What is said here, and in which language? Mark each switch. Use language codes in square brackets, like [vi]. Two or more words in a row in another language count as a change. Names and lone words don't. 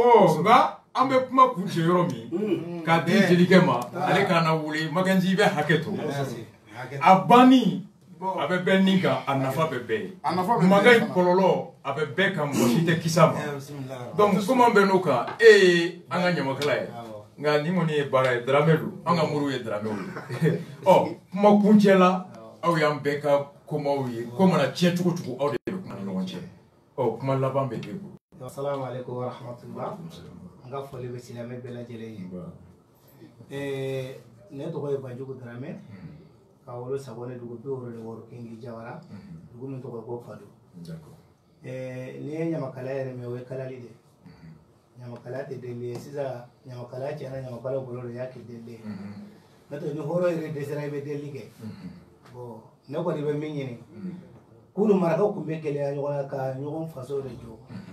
[bm] awɔ nka an bɛ kuma kun cɛ yɔrɔ min k'a di jelikɛ ma ale kana wuli Makanji i bɛ hakɛ to a banni a bɛ bɛɛ ni kan a nafa bɛ bɛɛ ye makan in kɔlɔlɔ a bɛ bɛɛ kan mɔgɔ si tɛ kisa ma [fr] donc comme [bm] an bɛ n'o kan e ye an ka ɲamakala ye nka nin kɔni ye baara ye Daramɛ don an ka moriw ye Daramɛw ye ɔ kuma kuncɛ la aw y'an bɛɛ ka komaw ye ko mana tiɲɛ cogo cogo aw de bɛ kuma ni ɲɔgɔn cɛ ɔ kuma laban bɛ e bolo. [ar] السلام عليكم ورحمة الله. [bm] N ka foli bɛ silamɛ bɛɛ lajɛlen ye. Ne tɔgɔ ye Banjugu Daramɛ ka wolo Sabɔni dugu 76 Kingi Jawara dugu min tɔgɔ ko Fado. Ni ye ɲamakala yɛrɛ mɛn o ye kalali de ɲamakala tɛ deli ye sisan ɲamakala tiɲɛna ɲamakala bolo de y'a kɛ deli ye n'o tɛ ni hɔrɔn yɛrɛ dɛsɛra i bɛ deli kɛ bon ne kɔni bɛ min ɲini kunun marakaw tun bɛ gɛlɛya ɲɔgɔn na ka ɲɔgɔn faso de jɔ